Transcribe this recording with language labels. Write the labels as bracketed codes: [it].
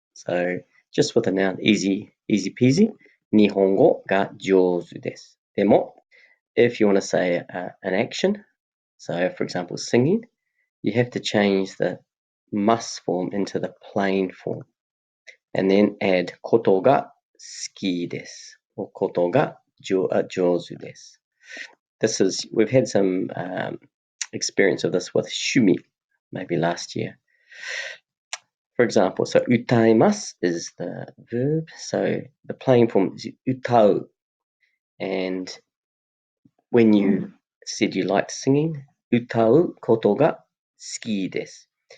[en] So just with a noun, easy peasy. [ja] 日本語が上手です. でも, [en] if you want to say an action, so for example singing, you have to change the must form into the plain form. And then add [ja] ことが好きです [en] or [ja] ことが上手です. [en] We've had some experience of this with shumi, maybe last year. For example, so 歌います is the verb, so the plain form is 歌う. And when you said you liked singing, [ja] 歌うことが好きです.